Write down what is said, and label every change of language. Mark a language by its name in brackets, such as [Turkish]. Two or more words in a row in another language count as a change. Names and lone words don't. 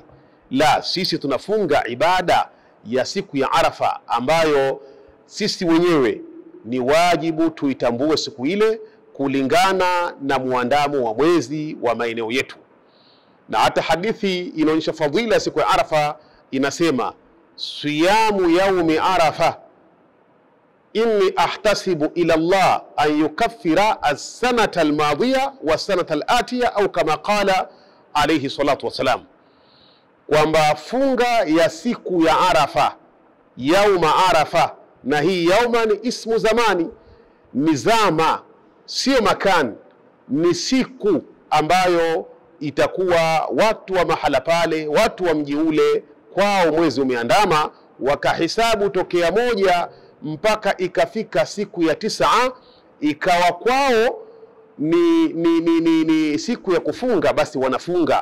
[Swahili] La, sisi tunafunga ibada ya siku ya Arafa ambayo sisi wenyewe ni wajibu tuitambue siku ile kulingana na muandamo wa mwezi wa maeneo yetu. Na hata hadithi inaonyesha fadhila ya siku ya Arafa, inasema [Arabic] صيام يوم عرفة إني أحتسب على الله أن يكفر السنة الماضية والسنة الآتية, [Swahili] au kama [Arabic] قال عليه الصلاة والسلام, [Swahili] kwamba funga ya siku ya Arafa, [Arabic] يوم عرفة, [Swahili] na hii yauma ni [Arabic] اسم زمان, [Swahili] ni zama, sio makani, ni siku ambayo itakuwa watu wa mahala pale, watu wa mji ule, kwao mwezi umeandama, wakahisabu tokea moja mpaka ikafika siku ya 9, ikawa kwao ni siku ya kufunga, basi wanafunga.